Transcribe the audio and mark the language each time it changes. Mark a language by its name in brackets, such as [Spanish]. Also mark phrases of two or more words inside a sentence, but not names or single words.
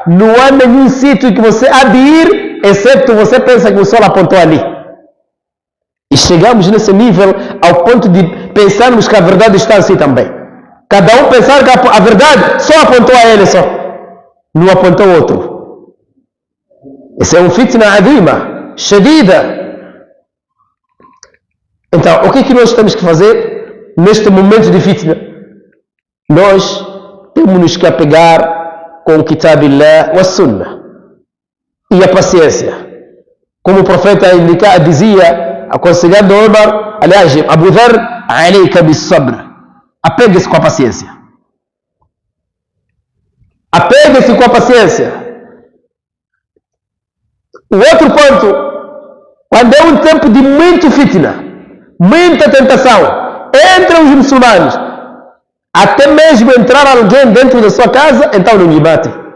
[Portuguese] Não há nenhum sítio que você há de ir, exceto você pensa que o sol apontou ali. E chegamos nesse nível ao ponto de pensarmos que a verdade está assim também. Cada um pensar que a verdade só apontou a ele só, não apontou ao outro. Esse é um [Arabic] فتنة عظيمة شديدة. [Portuguese] Então, o que é que nós temos que fazer neste momento de fitna? Nós temos que apegar com o [Arabic] كتاب الله وسنة [Portuguese] e a paciência. Como o profeta dizia, aconselhando Omar, aliás, [Arabic] Abu Dharr, عليك بالصبر. [Portuguese] Apegue-se com a paciência. Apegue-se com a paciência. O outro ponto, quando é um tempo de muito fitna, muita tentação entre os muçulmanos, até mesmo entrar alguém dentro da sua casa, então não lhe mate.